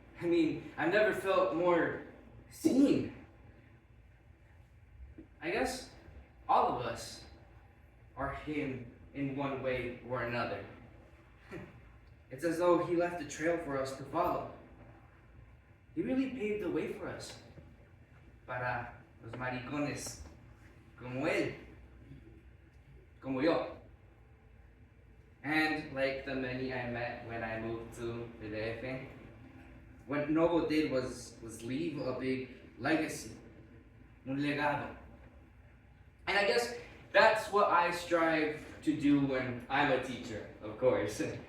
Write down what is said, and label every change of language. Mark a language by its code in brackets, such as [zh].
[en] I mean, I've never felt more seen. I guess all of us are him in one way or another. It's as though he left a trail for us to follow. He really paved the way for us. [es] Para los maricones como él, como yo. [en] And like the many I met when I moved to the DF, what Novo did was leave a big legacy, [es] un legado. [en] And I guess that's what I strive to do when I'm a teacher, of course.